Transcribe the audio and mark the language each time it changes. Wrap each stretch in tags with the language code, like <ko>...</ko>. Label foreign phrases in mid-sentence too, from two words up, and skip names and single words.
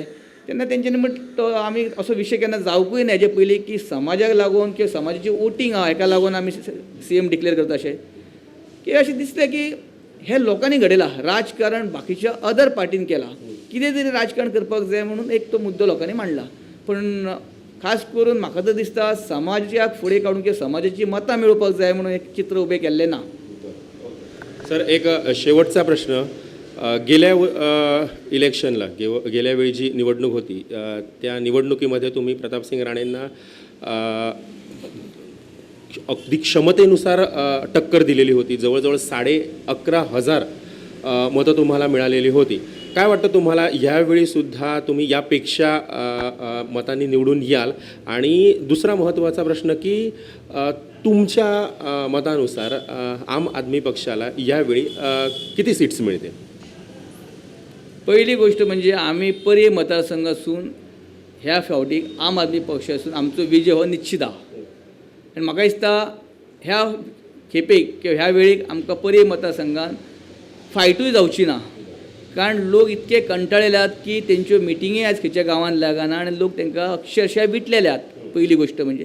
<kok>तेन्ना तेंच्यांनी म्हणटा आमी असो विशय केन्ना जावंकूय ना हेजे पयलीं की समाजाक लागून किंवा समाजाची वोटींग आहा हेका लागून आमी</kok> <en>CM declare</en> <kok>करता अशें की अशें दिसलें की हे लोकांनी घडयलां राजकारण बाकीच्या</kok> <en>other partyn</en> <kok>केलां. कितें तरी राजकारण करपाक जाय म्हणून एक तो मुद्दो लोकांनी मांडला. पण खास करून म्हाका तर दिसता समाजाक फुडें काडून किंवा समाजाची मतां मेळोवपाक जाय म्हणून एक चित्र उबें केल्लें ना.</kok> <mr>सर एक शेवटचा प्रश्न. गेल्या इलेक्शनला गेल्या वेळी जी निवडणूक होती त्या निवडणुकीमध्ये तुम्ही प्रतापसिंग राणेंना अगदी क्षमतेनुसार टक्कर दिलेली होती. जवळजवळ 11,500 मतं तुम्हाला मिळालेली होती. काय वाटतं तुम्हाला ह्यावेळी सुद्धा तुम्ही यापेक्षा मतांनी निवडून याल? आणि दुसरा महत्त्वाचा प्रश्न की तुमच्या मतानुसार आम आदमी पक्षाला यावेळी किती सीट्स मिळते?</mr> <kok>पहिली गोष्ट म्हणजे आमी पर्ये मतदारसंघासून ह्या फावटी आम आदमी पक्षासून आमचो विजय हो निश्चित आहा. आनी म्हाका दिसता ह्या खेपेक किंवा ह्या वेळेक आमकां पर्ये मतदारसंघान फायटूय जावची ना. कारण लोक इतके कंटाळिल्ल्यात की तेंच्यो मिटिंगी आज खंयच्या गांवांत लागना आनी लोक तांकां अक्षरशः विटलेल्यात पहिली गोष्ट म्हणजे.</kok>